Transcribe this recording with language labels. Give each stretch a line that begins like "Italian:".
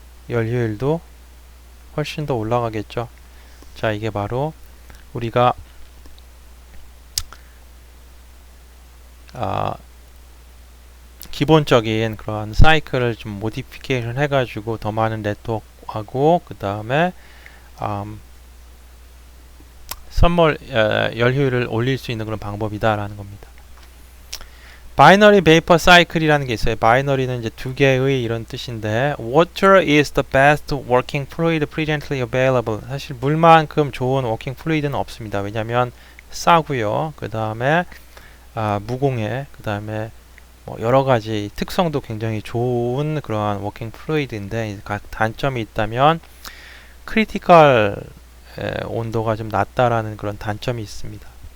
Korean: 열 효율도 훨씬 더 올라가겠죠. 자, 이게 바로 우리가 기본적인 그런 사이클을 좀 모디피케이션 해가지고 더 많은 네트워크하고 그 다음에 선멀 열 효율을 올릴 수 있는 그런 방법이다라는 겁니다. 바이너리 베이퍼 사이클이라는 게 있어요. 바이너리는 이제 두 개의 이런 뜻인데
English: Water is the best working fluid presently available.
Korean: 사실 물만큼 좋은 working fluid는 없습니다. 왜냐하면 싸고요. 그 다음에 무공해. 그 다음에 뭐 여러 가지 특성도 굉장히 좋은 그러한 워킹 플루이드인데 각 단점이 있다면 크리티컬 온도가 좀 낮다라는 그런 단점이 있습니다.